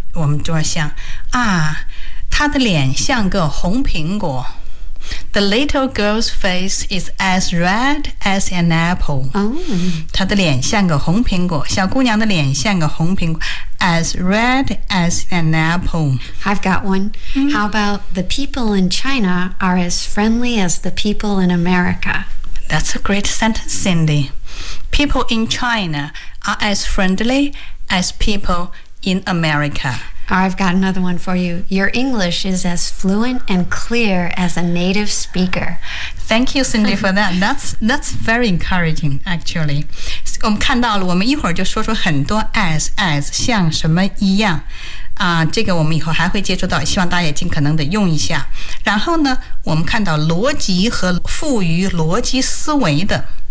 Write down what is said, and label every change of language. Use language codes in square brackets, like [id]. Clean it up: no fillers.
[zh] 我们就要想啊，他的脸像个红苹果。 [en] The little girl's face is as red as an apple. [zh] 她的脸像个红苹果，小姑娘的脸像个红苹果。 [en] As red as an apple. I've got one. Mm-hmm. How about the people in China are as friendly as the people in America? That's a great sentence, Cindy. People in China are as friendly as people in America. I've got another one for you. Your English is as fluent and clear as a native speaker. Thank you, Cindy, for that. That's very encouraging, actually. [zh] 我们看到了，我们一会儿就说出很多 as 像什么一样啊，这个我们以后还会接触到，希望大家尽可能的用一下。然后呢，我们看到逻辑和赋予逻辑思维的